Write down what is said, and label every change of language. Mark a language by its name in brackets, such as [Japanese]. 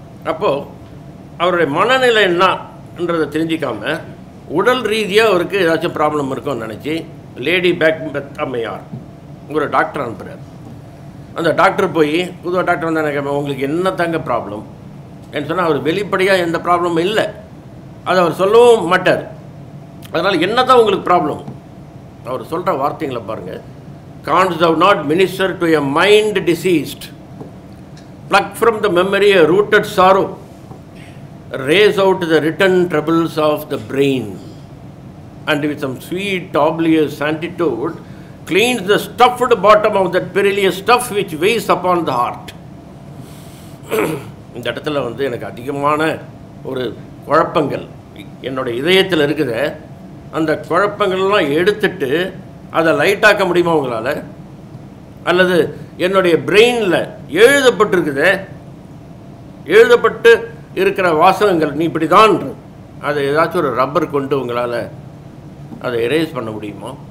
[Tamil] அப்போது அவருடைய மனநிலை என்னன்றதை தெரிஞ்சிக்காம, உடல் ரீதியாக அவருக்கு ஏதாச்சும் ப்ராப்ளம் இருக்கும்னு நினச்சி லேடி மேக்பெத் அம்மையார் ஒரு டாக்டர் அனுப்புகிறார். அந்த டாக்டர் போய், புதுவாக டாக்டர் வந்து எனக்கு உங்களுக்கு என்ன தாங்க ப்ராப்ளம் என்று சொன்னால், அவர் வெளிப்படையாக எந்த ப்ராப்ளமும் இல்லை, அதை அவர் சொல்லவும் மாட்டார். அதனால் என்ன தான் உங்களுக்கு ப்ராப்ளம்? அவர் சொல்கிற வார்த்தைங்களை பாருங்கள். [English] Canst thou not minister to a mind diseased, pluck from the memory a rooted sorrow, raise out the written troubles of the brain, and with some sweet oblivious antidote cleans the stuffed bottom of that perilous stuff which weighs upon the heart. [Tamil] இந்த இடத்துல வந்து எனக்கு அதிகமான ஒரு குழப்பங்கள் என்னுடைய இதயத்தில் இருக்குது. அந்த குழப்பங்கள்லாம் எடுத்துட்டு அதை லைட்டாக்க முடியுமா உங்களால்? அல்லது என்னுடைய பிரெயினில் எழுதப்பட்டிருக்குது, எழுதப்பட்டு இருக்கிற வாசகங்கள் நீ இப்படி தான், அதை ஏதாச்சும் ஒரு ரப்பர் கொண்டு உங்களால் அதை எரேஸ் பண்ண முடியுமா?